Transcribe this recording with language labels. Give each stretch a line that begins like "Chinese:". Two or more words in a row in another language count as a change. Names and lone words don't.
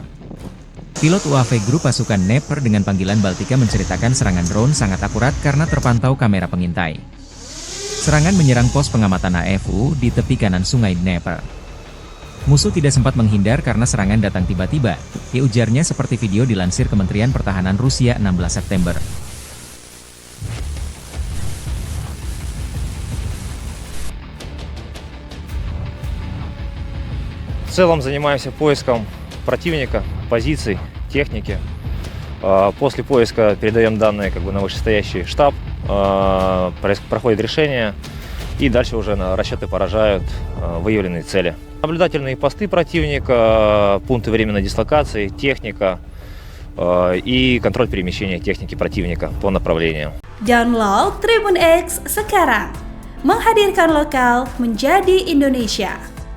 Indonesian: Pilot UAV grup pasukan Dnepr dengan panggilan Baltika menceritakan serangan drone sangat akurat karena terpantau kamera pengintai. Serangan menyerang pos pengamatan AFU di tepi kanan sungai Dnepr. Musuh tidak sempat menghindar karena serangan datang tiba-tiba, ujarnya seperti video dilansir Kementerian Pertahanan Rusia 16 September.
Russian: В целом занимаемся поиском противника, позиций, техники. После поиска передаем данные на вышестоящий штаб, проходит решение, и дальше уже расчеты поражают выявленные цели. Наблюдательные посты противника, пункты временной дислокации, техника и контроль перемещения техники противника по направлению.
Indonesian: Download Tribun X sekarang, menghadirkan lokal menjadi Indonesia.